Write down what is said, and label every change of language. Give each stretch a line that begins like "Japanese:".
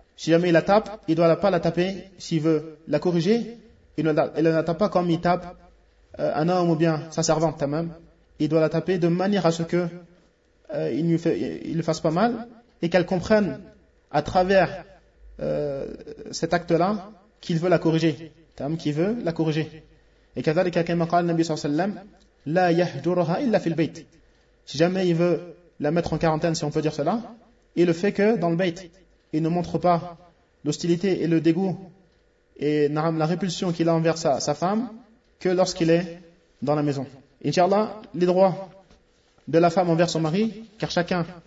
French: Si jamais il la tape, il ne doit pas la taper. S'il veut la corriger, il ne la tape pas comme il tape un homme ou bien sa servante. Tamam. Il doit la taper de manière à ce qu'il ne lui fasse pas mal et qu'elle comprenne à travers cet acte-là qu'il veut la corriger. Tamam, qu'il veut la corriger.
Arabic: Et كذلك كما قال النبي صلى الله عليه وسلم لا يهجرها إلا في البيت.
French: Si jamais il veut la mettre en quarantaine, si on peut dire cela, il le fait que dans le bait. Il ne montre pas l'hostilité et le dégoût et la répulsion qu'il a envers sa femme que lorsqu'il est dans la maison. Inch'Allah, les droits de la femme envers son mari, car chacun